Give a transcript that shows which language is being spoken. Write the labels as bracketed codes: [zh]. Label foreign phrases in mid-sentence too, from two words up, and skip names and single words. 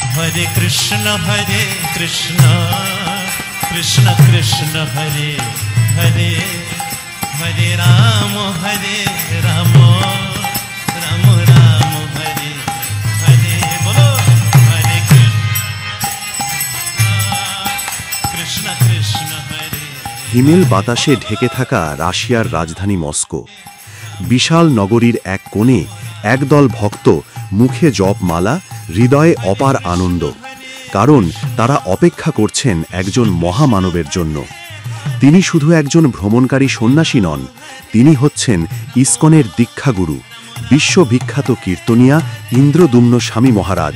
[hi] हरे कृष्ण कृष्ण कृष्ण हरे हरे हरे राम राम राम हरे हरे बोलो हरे कृष्ण कृष्ण हरे। [bn] হিমেল বাতাসে ঢেকে থাকা রাশিয়ার রাজধানী মস্কো। বিশাল নগরীর এক কোণে একদল ভক্ত, মুখে জপমালা, হৃদয়ে অপার আনন্দ, কারণ তারা অপেক্ষা করছেন একজন মহামানবের জন্য। তিনি শুধু একজন ভ্রমণকারী সন্ন্যাসী নন, তিনি হচ্ছেন ইসকনের দীক্ষাগুরু, বিশ্ববিখ্যাত কীর্তনিয়া ইন্দ্রদুম্ন স্বামী মহারাজ।